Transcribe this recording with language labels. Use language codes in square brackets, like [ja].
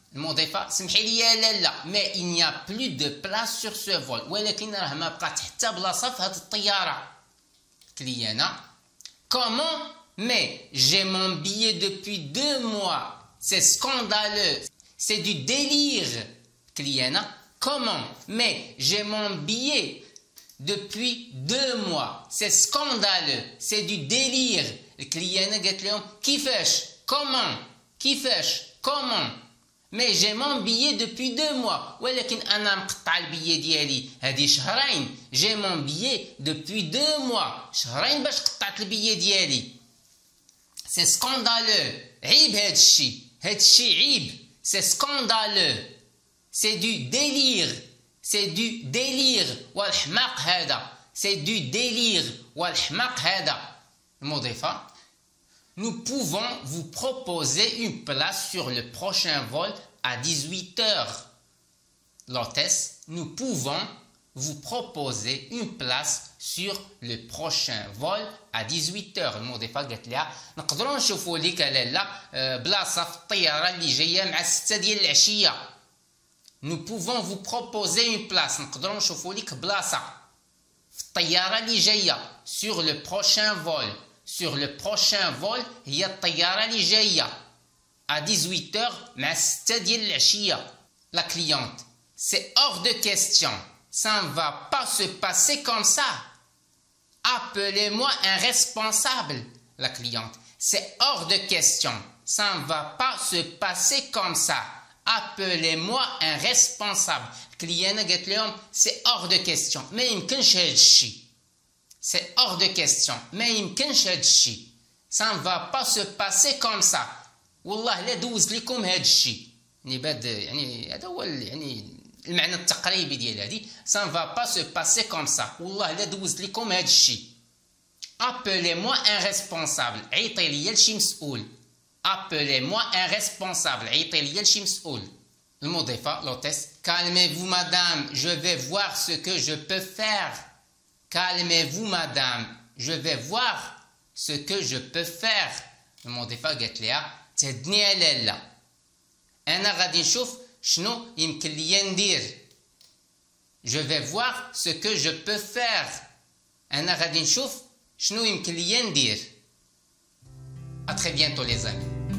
[ar] المضيفة سمحي لي يا لالا [fr] mais il n'y a plus de place sur ce vol. [ar] ولكن راه ما بقات حتى بلاصة في هذه الطيارة. كليانا. Comment? [fr] Mais j'ai mon billet depuis 2 mois. C'est scandaleux. C'est du délire. كليانا. Comment? Mais j'ai mon billet depuis 2 mois. C'est scandaleux. C'est du délire. [ar] الكليانة قالت لهم كيفاش؟ Comment? كيفاش؟ Comment? [fr] Mais j'ai mon billet depuis 2 mois. [ar] ولكن أنا مقطع البيي ديالي هذه شهرين. [fr] J'ai mon billet depuis 2 mois. [ar] شهرين باش قطعت البيي ديالي. [fr] C'est scandaleux. [ar] عيب هاد الشيء. هاد الشيء عيب. [fr] C'est scandaleux. C'est du délire. C'est du délire. [ar] والحماق هذا. [fr] C'est du délire. [ar] والحماق هذا. المضيفة. [fr] Nous pouvons vous proposer une place sur le prochain vol à 18h. L'hôtesse, nous pouvons vous proposer une place sur le prochain vol à 18h. [ar] المضيفة قالت لها نقدروا نشوفوا لك لالا بلاصة في الطيارة اللي جاية مع 6 ديال العشية. [fr] Nous pouvons vous proposer une place. [ar] نقدروا نشوفوا لك بلاصة في الطيارة اللي جاية [fr] sur le prochain vol. Sur le prochain vol [ar] هي الطيارة اللي جاية [fr] à 18h [ar] مع 6 ديال العشية. [fr] La cliente. C'est hors de question. Ça ne va pas se passer comme ça. Appelez-moi un responsable. La cliente. C'est hors de question. Ça ne va pas se passer comme ça. Appelez-moi un responsable. [ar] الكليانة قالت لهم [fr] c'est hors de question. [ar] ما يمكنش هاد الشيء. [fr] C'est hors de question. [ar] ما يمكنش هاد الشيء. [fr] Ça ne va pas se passer comme ça. [ar] والله لا دوز لكم هاد الشيء. يعني هذا هو يعني المعنى التقريبي ديال هذه. [fr] Ça ne va pas se passer comme ça. [ar] والله لا دوز لكم هاد الشيء. [fr] Appelez-moi un responsable. [ar] عيطي لي لشي مسؤول. [fr] Appelez-moi un responsable. [ar] عيطي لي لشي مسؤول. المضيفة l'hôtesse. [fr] Calmez-vous madame. Je vais voir ce que je peux faire. Calmez-vous madame. Je vais voir ce que je peux faire. [ar] المضيفة قالت لها تهدني يا لالا. أنا غادي نشوف شنو يمكن ليا ندير. [fr] Je vais voir ce que je peux faire. [ar] أنا غادي نشوف شنو يمكن ليا ندير. [fr] À très bientôt les amis.